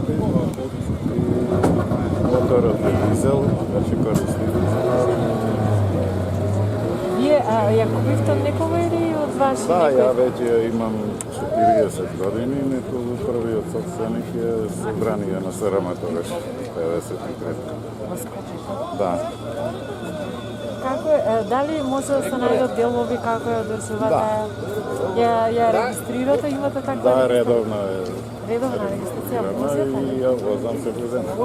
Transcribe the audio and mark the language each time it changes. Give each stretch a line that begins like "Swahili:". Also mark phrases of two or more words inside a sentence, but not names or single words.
Bulgarian: И моторът е дизел, вече користи дизел. Вие я купихте от некога или от ваши? Да, я вече имам 40 години. Първият собственик е събрание на Сараматовеш, 53. Да.
Macedonian: Како е, дали може да се најдат делови како ја одржувате? Ја регистрирате, имате таква?
Bulgarian: Да, редовна е.
Macedonian: Редовна регистрација возите? И ја возам се возен.